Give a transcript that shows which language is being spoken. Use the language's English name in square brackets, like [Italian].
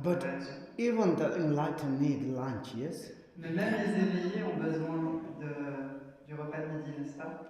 [English] But [French] de réaction. [English] even the enlightened need lunch, yes? [French] Mais même les éveillés ont besoin du repas de midi, n'est-ce pas?